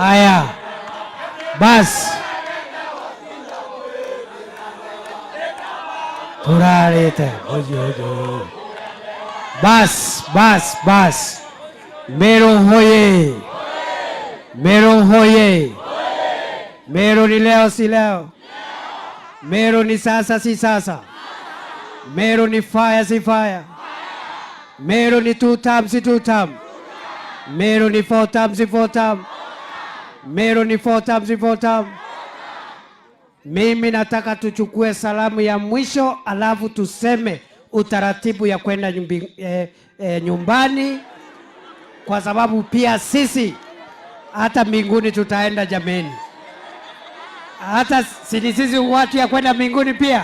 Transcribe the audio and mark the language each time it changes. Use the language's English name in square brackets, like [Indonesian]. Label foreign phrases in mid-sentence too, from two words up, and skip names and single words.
[Swahili] Haya. Bas. Turarete mojogo. Bas. Meru hoye. Meru hoye. Meru ni leo si leo. Meru ni sasa si sasa. Meru ni fire si fire. Meru ni 2 term si 2 term. Meru ni 4 term si 4 term. Meru ni 4 term si 4 term. Mimi nataka tuchukue salamu ya mwisho alafu tuseme utaratibu ya kwenda nyumbani, kwa sababu pia sisi hata mbinguni tutaenda jameni. Hata sisi watu ya kwenda mbinguni pia.